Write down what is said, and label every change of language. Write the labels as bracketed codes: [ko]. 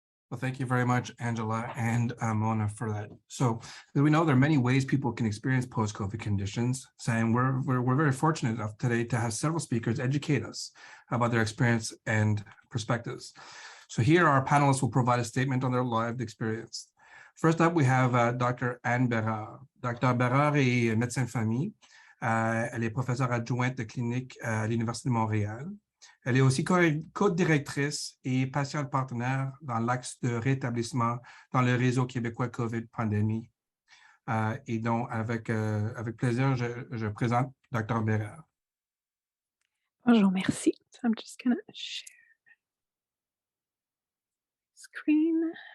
[en] Well, thank you very much, Angela and Mona, for that. So we know there are many ways people can experience post-COVID conditions, and we're very fortunate enough today to have several speakers educate us about their experience and perspectives. So here our panelists will provide a statement on their lived experience. First up, we have Dr. Anne Bhéreur. Dr. [fr] Bhéreur est médecin de famille. Elle est professeure adjointe de clinique à l'Université de Montréal. Elle est aussi co-directrice et patiente partenaire dans l'axe de rétablissement dans le réseau québécois COVID pandémie. Et donc, avec plaisir, je présente Dr. Bhéreur. Bonjour, merci. [en] So I'm just going to share screen.